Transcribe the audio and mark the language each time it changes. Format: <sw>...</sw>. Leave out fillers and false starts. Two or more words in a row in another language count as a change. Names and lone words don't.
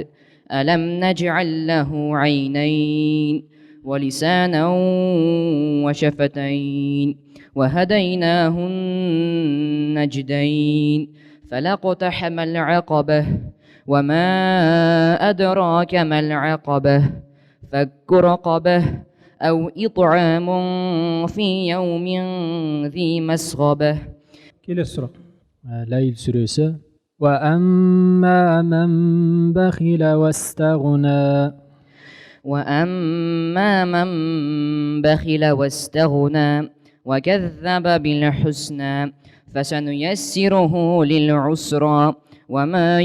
<ar>ألم نجعل له عينين ولسانا وشفتين وهديناه النجدين فلاقتحم العقبة وما أدراك ما العقبة فك رقبة أو إطعام في يوم ذي مسغبة.</ar> <kk>Келесі сұрақ. Ләйл сүресі.</kk> <ar>وأما من بخل واستغنى. وأما من بخل واستغنى وكذب بالحسنى فسنيسره للعسرى وما</ar>